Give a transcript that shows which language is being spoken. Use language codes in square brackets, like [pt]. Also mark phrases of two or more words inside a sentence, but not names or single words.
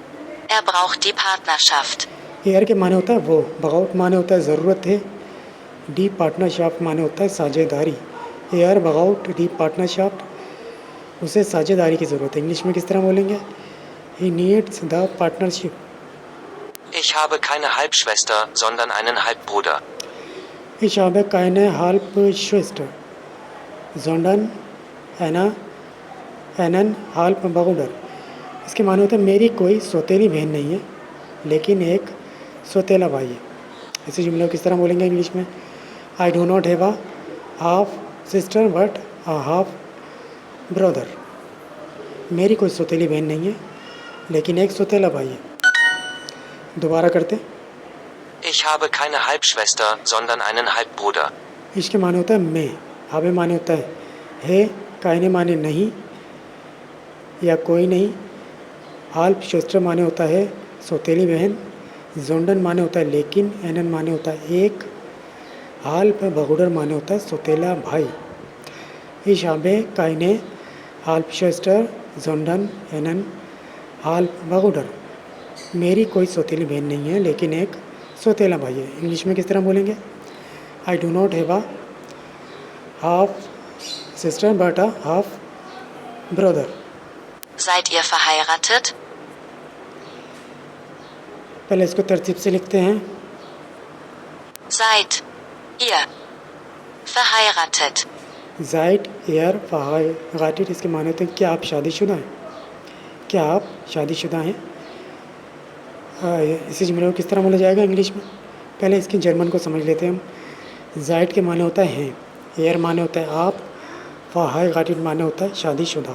[de] Er braucht die Partnerschaft. [hi] एयर के माने होता है वो, बगाउट माने होता है ज़रूरत है, [de] die Partnerschaft [hi] माने होता है साझेदारी। [de] Er braucht die Partnerschaft, [hi] उसे साझेदारी की ज़रूरत है। इंग्लिश में किस तरह बोलेंगे? [en] He needs the partnership. [de] Ich habe keine Halbschwester, sondern einen Halbbruder. Ich habe keine Halbschwester, sondern einen Halbbruder, [hi] इसके माने होते हैं मेरी कोई सौतेली बहन नहीं है लेकिन एक सौतेला भाई है। इसी जुमले को किस तरह बोलेंगे इंग्लिश में? [en] I do not have a half sister but a half ब्रदर, [hi] मेरी कोई सौतेली बहन नहीं है लेकिन एक सौतेला भाई है। दोबारा करते। [de] Ich habe keine Halbschwester, sondern einen Halbbruder. [hi] इसके माने होता है मैं, habe माने होता है, keine माने नहीं या कोई नहीं, [de] Halbschwester [hi] माने होता है सौतेली बहन, जोंडन माने होता है लेकिन, एनन माने होता है एक, [de] Halbbruder [hi] माने होता है सौतेला भाई। [de] Ich habe keine Halbschwester, sondern einen Halbbruder. [hi] मेरी कोई सौतेली बहन नहीं है लेकिन एक सौतेला भाई है। इंग्लिश में किस तरह बोलेंगे? [en] I do not have a half sister but a half brother. [de] Seid ihr verheiratet? [hi] पहले इसको तरतीब से लिखते हैं। [de] Seid ihr verheiratet? Seid ihr verheiratet, [hi] इसके माने होते हैं क्या आप शादीशुदा हैं? क्या आप शादीशुदा हैं? इसी जुमले को किस तरह बोला जाएगा इंग्लिश में? पहले इसकी जर्मन को समझ लेते हैं हम। ज़ाइड के माने होता है हैं, एयर माने होता है आप, फाइट माने होता है शादीशुदा।